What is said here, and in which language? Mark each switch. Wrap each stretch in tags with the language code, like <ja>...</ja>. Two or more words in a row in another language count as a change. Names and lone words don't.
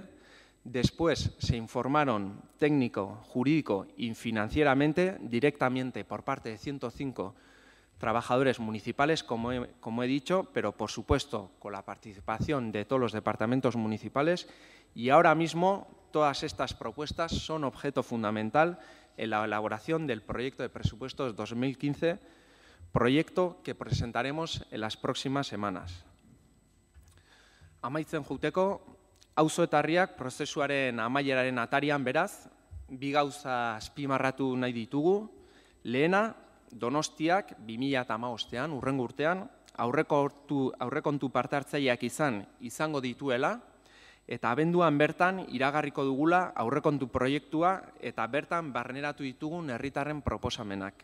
<es>Después se informaron técnico, jurídico y financieramente directamente por parte de 105 trabajadores municipales, como he dicho, pero por supuesto con la participación de todos los departamentos municipales, y ahora mismo todas estas propuestas son objeto fundamental en la elaboración del proyecto de presupuestos 2015, proyecto que presentaremos en las próximas semanas.</es> <eu>Amaitzen joateko, auzoetarriak prozesuaren amaieraren atarian, beraz, bi gauza azpimarratu nahi ditugu. Lehena, Donostiak 2015ean, hurrengo urtean, aurrekontu parte hartzaileak izango dituela, eta abenduan bertan iragarriko dugula aurrekontu proiektua eta bertan barneratu ditugun herritarren proposamenak.</eu>